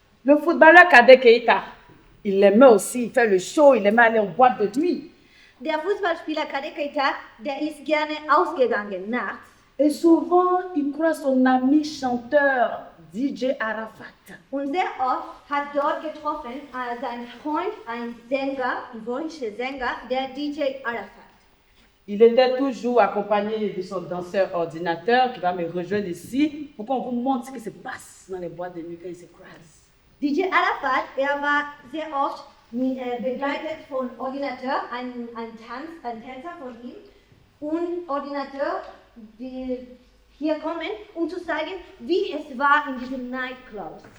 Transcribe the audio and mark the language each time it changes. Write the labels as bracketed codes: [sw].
[fr] Le footballeur Cadet Keita, il aimait aussi, il fait le show, il aimait aller en boîte de nuit. [de] Der Fußballspieler Cadet Keita, der ist gerne ausgegangen nachts. [fr] Et souvent, il croise son ami chanteur, DJ Arafat. [de] Und sehr oft hat dort getroffen sein Freund, ein Sänger, ein deutscher Sänger, der DJ Arafat. [fr] Il était toujours accompagné de son danseur Ordinateur qui va me rejoindre ici pour qu'on vous montre ce qui se passe dans les boîtes de nuit quand ils se croisent. [de] DJ Arafat, war sehr oft begleitet von Ordinateur, ein Tänzer von ihm, und Ordinateur, die hier kommen, um zu zeigen, wie es war in diesem Nightclub.